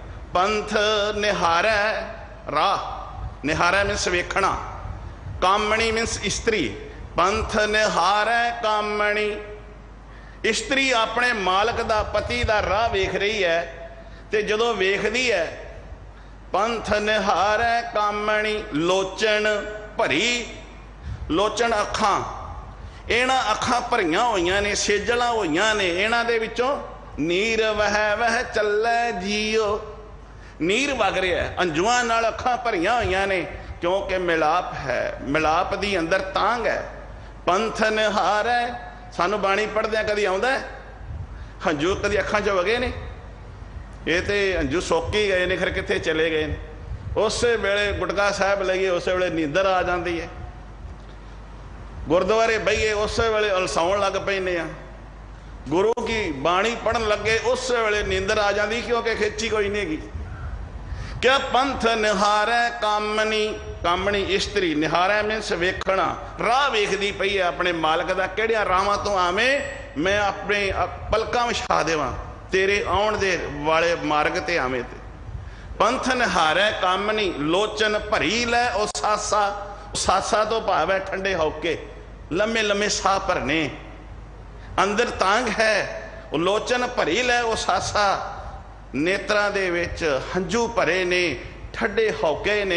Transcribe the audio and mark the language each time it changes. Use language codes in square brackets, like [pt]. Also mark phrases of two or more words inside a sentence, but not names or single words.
[pa] ਪੰਥ ਨਿਹਾਰੈ ਰਾਹ, ਨਿਹਾਰੈ ਮੀਨਸ ਵੇਖਣਾ, ਕਾਮਣੀ ਮੀਨਸ ਇਸਤਰੀ। ਪੰਥ ਨਿਹਾਰੈ ਕਾਮਣੀ, ਇਸਤਰੀ ਆਪਣੇ ਮਾਲਕ ਦਾ ਪਤੀ ਦਾ ਰਾਹ ਵੇਖ ਰਹੀ ਹੈ, ਤੇ ਜਦੋਂ ਵੇਖਦੀ ਹੈ ਪੰਥ ਨਿਹਾਰੈ ਕਾਮਣੀ, ਲੋਚਨ ਭਰੀ, ਲੋਚਨ ਅੱਖਾਂ, ਇਨ੍ਹਾਂ ਅੱਖਾਂ ਭਰੀਆਂ ਹੋਈਆਂ ਨੇ, ਸੇਜਲਾਂ ਹੋਈਆਂ ਨੇ, ਇਨ੍ਹਾਂ ਦੇ ਵਿਚੋਂ ਨੀਰ ਵਹਿ ਵਹਿ ਚਲੈ ਜੀਉ। ਨੀਰ ਵਗ ਰਿਹਾ ਹੈ, ਅੰਜੂਆਂ ਨਾਲ ਅੱਖਾਂ ਭਰੀਆਂ ਹੋਈਆਂ ਨੇ, ਕਿਉਂਕਿ ਮਿਲਾਪ ਹੈ, ਮਿਲਾਪ ਦੀ ਅੰਦਰ ਤਾਂਘ ਹੈ। ਪੰਥ ਨਿਹਾਰ ਹੈ, ਸਾਨੂੰ ਬਾਣੀ ਪੜ੍ਹਦੇ ਕਦੀ ਆਉਂਦਾ ਹੈ ਹੰਝੂ, ਕਦੀ ਅੱਖਾਂ 'ਚ ਵਗੇ ਨੇ, ਇਹ ਤਾਂ ਹੰਝੂ ਸੁੱਕ ਹੀ ਗਏ ਨੇ, ਫਿਰ ਕਿੱਥੇ ਚਲੇ ਗਏ ਨੇ। ਉਸ ਵੇਲੇ ਗੁਟਕਾ ਸਾਹਿਬ ਲਈਏ, ਉਸ ਵੇਲੇ ਨੀਂਦਰ ਆ ਜਾਂਦੀ ਹੈ, ਗੁਰਦੁਆਰੇ ਬਹੀਏ ਉਸ ਵੇਲੇ ਅਲਸਾਉਣ ਲੱਗ ਪੈਂਦੇ ਆਂ, ਗੁਰੂ ਕੀ ਬਾਣੀ ਪੜ੍ਹਨ ਲੱਗੇ ਉਸ ਵੇਲੇ ਨੀਂਦਰ ਆ ਜਾਂਦੀ, ਕਿਉਂਕਿ ਖਿੱਚ ਕੋਈ ਨਹੀਂ ਹੈਗੀ। ਕਿਆ ਪੰਥ ਨਿਹਾਰੈ ਕਾਮਨੀ, ਕਾਮਨੀ ਇਸਤਰੀ, ਨਿਹਾਰੈ ਮੀਨਸ ਵੇਖਣਾ, ਰਾਹ ਵੇਖਦੀ ਪਈ ਹੈ ਆਪਣੇ ਮਾਲਕ ਦਾ, ਕਿਹੜੀਆਂ ਰਾਹਾਂ ਤੋਂ ਆਵੇਂ ਮੈਂ ਆਪਣੇ ਪਲਕਾਂ ਵਿਛਾ ਦੇਵਾਂ, ਤੇਰੇ ਆਉਣ ਦੇ ਵਾਲੇ ਮਾਰਗ ਤੇ ਆਵੇਂ ਤੇ। ਪੰਥ ਨਿਹਾਰੈ ਕਾਮਨੀ, ਲੋਚਨ ਭਰੀ ਲੈ ਓ ਸਾਸਾ, ਸਾਸਾ ਤੋਂ ਭਾਵ ਹੈ ਠੰਡੇ ਹੌਕੇ, ਲੰਮੇ ਲੰਮੇ ਸਾਹ ਭਰਨੇ, ਅੰਦਰ ਤਾਂਘ ਹੈ, ਲੋਚਨ ਭਰੀ ਲੈ ਓ ਸਾਸਾ, ਨੇਤਰਾਂ ਦੇ ਵਿਚ ਹੰਝੂ ਭਰੇ ਨੇ, ਠੰਡੇ ਹੌਕੇ ਨੇ।